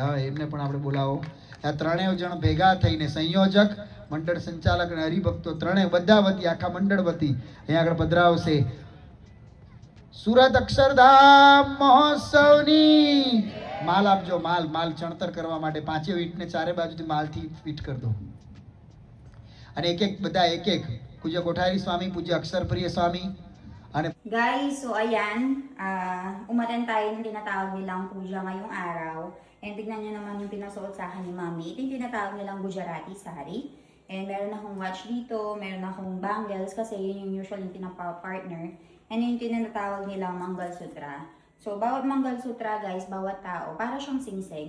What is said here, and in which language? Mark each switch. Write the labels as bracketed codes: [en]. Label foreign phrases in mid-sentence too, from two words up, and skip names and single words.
[gu] હા એમને પણ આપણે બોલાવો આ ત્રણેય જણ ભેગા થઈને સંયોજક મંડળ સંચાલક અને હરિભક્તો ત્રણેય બધા વતી આખા મંડળ વતી અહીંયા આગળ પધરાવશે સુરત અક્ષરધામ મહોત્સવની માલ આપજો માલ ચણતર કરવા માટે 5 ઈંટને ચારે બાજુથી માલથી ફિટ કરી દો અને એક પૂજ્ય કોઠારી સ્વામી પૂજ્ય અક્ષરપ્રિય સ્વામી અને [en] Guys, so [tl] ayan, umatan tayo ng tinatawag nilang puja ngayong araw. And tignan nyo naman yung pinasuot sa akin ni Mami. Ito yung tinatawag nilang Gujarati sari. And meron akong watch dito, meron akong bangles kasi yun yung usually yung pinapa-partner. And yun yung tinatawag nilang Mangal Sutra. So bawat Mangal Sutra guys, bawat tao, para siyang singsing.